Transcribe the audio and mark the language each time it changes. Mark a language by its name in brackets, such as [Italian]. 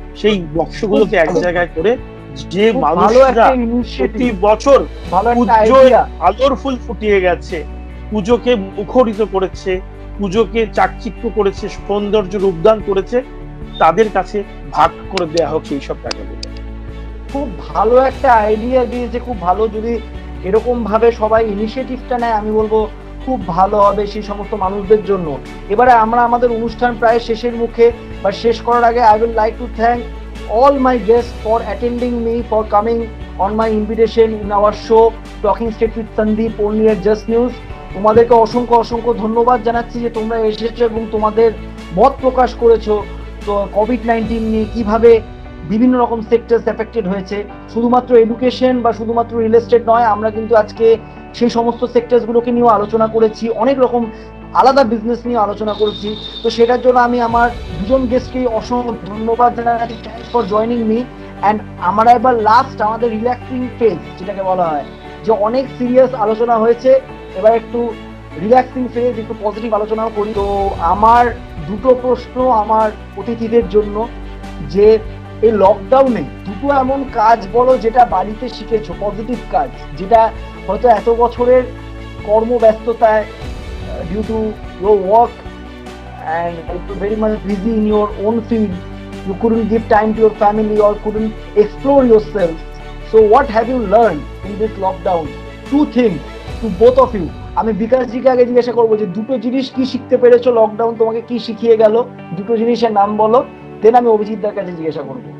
[Bangla] সেই বক্সগুলোকে এক জায়গায় করে যে মানুষরা প্রতি বছর পুজোয় আলোর ফুল ফুটিয়ে গেছে, পুজোকে মুখরিত করেছে, পুজোকে চাকচিক্য করেছে, সৌন্দর্য রূপদান করেছে, তাদের কাছে ভাগ করে দেয়া হোক সেই সব টাকাগুলো। খুব ভালো একটা আইডিয়া দিয়েছে, খুব ভালো। যদি এরকম ভাবে সবাই ইনিশিয়েটিভটা নেয়, আমি বলবো খুব ভালো হবে সেই সমস্ত মানুষদের জন্য। এবারে আমরা আমাদের অনুষ্ঠান প্রায় শেষের মুখে, বা শেষ করার আগে [English] I will like to thank all my guests for attending me, for coming on my invitation in our show Talking State with Sandeep only at Just News. [Bangla] তোমাদেরকে অসংখ্য ধন্যবাদ জানাচ্ছি যে তোমরা এসেছো এবং তোমাদের মত প্রকাশ করেছো তো কোভিড-19 নিয়ে কিভাবে বিভিন্ন রকম সেক্টরস এফেক্টেড হয়েছে। শুধুমাত্র এডুকেশন বা শুধুমাত্র রিয়েল এস্টেট নয়, আমরা কিন্তু আজকে সেই সমস্ত সেক্টরসগুলোকে নিয়েও আলোচনা করেছি, অনেক রকম আলাদা বিজনেস নিয়ে আলোচনা করেছি। তো সেটার জন্য আমি আমার দুজন গেস্টকে অসংখ্য ধন্যবাদ জানাচ্ছি, [English] Thanks for joining me. [Bangla] And আমরা এবার লাস্ট আমাদের রিল্যাক্সিং ফেজ যেটাকে বলা হয়, যে অনেক সিরিয়াস আলোচনা হয়েছে, এবার একটু রিল্যাক্সিং ফেজ, একটু পজিটিভ আলোচনাও করি। তো আমার দুটো প্রশ্ন আমার অতিথিদের জন্য, যে এই লকডাউনে দুটো এমন কাজ বলো যেটা বাড়িতে শিখেছো, পজিটিভ কাজ, যেটা হয়তো এত বছরের কর্মব্যস্ততায় [English] due to your work and very much busy in your own field, you couldn't give time to your family or couldn't explore yourself. So what have you learned in this lockdown? Two things to both of you. [Bangla] আমি বিকাশ GK আগে জিজ্ঞাসা করবো যে দুটো জিনিস কি শিখতে পেরেছো লকডাউন তোমাকে কি শিখিয়ে গেল, দুটো জিনিসের নাম বলো, দেন আমি অভিজিৎদার কাছে জিজ্ঞাসা করবো।